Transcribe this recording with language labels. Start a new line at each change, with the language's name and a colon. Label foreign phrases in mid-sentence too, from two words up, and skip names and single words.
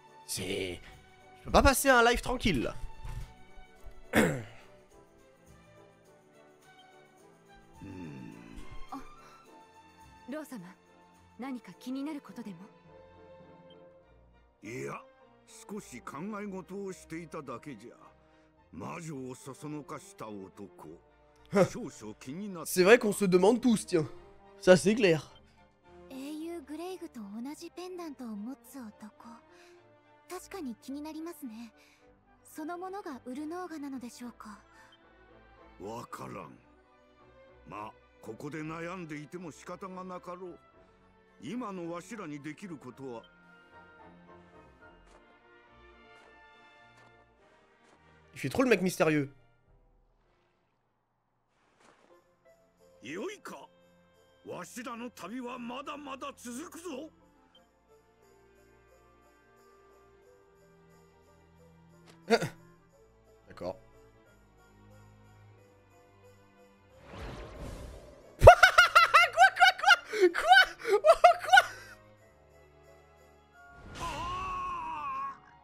French: C'est... Je peux pas passer un live tranquille, là.
Japanese: ロー様、何か気になることでも？いや、少し考え事をしていただけじゃ。魔女をそそのかした男。少々気になって。
French: C'est vrai qu'on se demande tous, tiens. Ça, c'est clair.
Japanese: 英雄グレイグと同じペンダントを持つ男。確かに気になりますね。そのものがウルノーガなのでしょうか。わからん。まあ、ここで悩んでいても仕方がなかろう。今のわしらにできることは。
French: Il fait trop le mec mystérieux.
Japanese: よいか。わしらの旅はまだまだ続くぞ。
French: D'accord. Quoi?